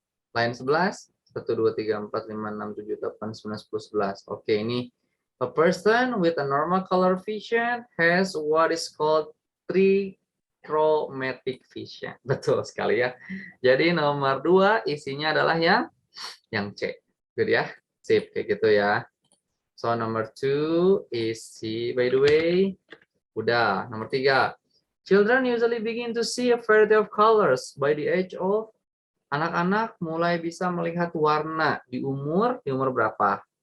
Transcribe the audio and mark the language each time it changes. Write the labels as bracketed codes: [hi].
[en] Line 11, 1, 2, 3, 4, 5, 6, 7, 8, 9, 10, 11. Oke, ini a person with a normal color vision has what is called trichromatic vision. [id] Betul sekali ya. Jadi nomor 2 isinya adalah yang C. [en] Good ya. [id] Sip, kayak gitu ya. [en] So number 2 is C by the way. [id] Udah, nomor 3. [en] Children usually begin to see a variety of colors by the age of. [id] Anak-anak mulai bisa melihat warna di umur berapa?